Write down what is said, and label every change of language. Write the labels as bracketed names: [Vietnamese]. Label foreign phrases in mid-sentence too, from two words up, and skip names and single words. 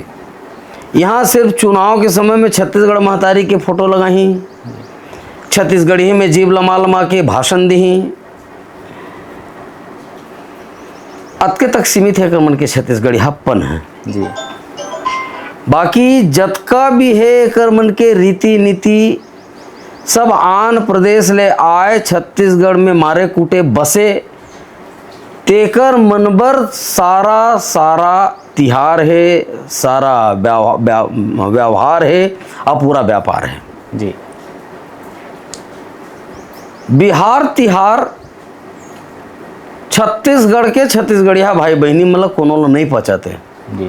[Chhattisgarhi] यहाँ सिर्फ चुनाव के समय में छत्तीसगढ़ महतारी के फोटो लगाही, छत्तीसगढ़ी में जीव लमा लमा के भाषण दी, अतके तक सीमित है मन के छत्तीसगढ़ियापन है जी। बाकी जतका भी है कर मन के रीति नीति सब आन प्रदेश ले आए छत्तीसगढ़ में मारे कूटे बसे तेकर मनबर सारा सारा तिहार है, सारा व्यवहार है और पूरा व्यापार है जी। बिहार तिहार छत्तीसगढ़ के छत्तीसगढ़िया भाई बहनी मतलब कोनो नहीं पचाते जी।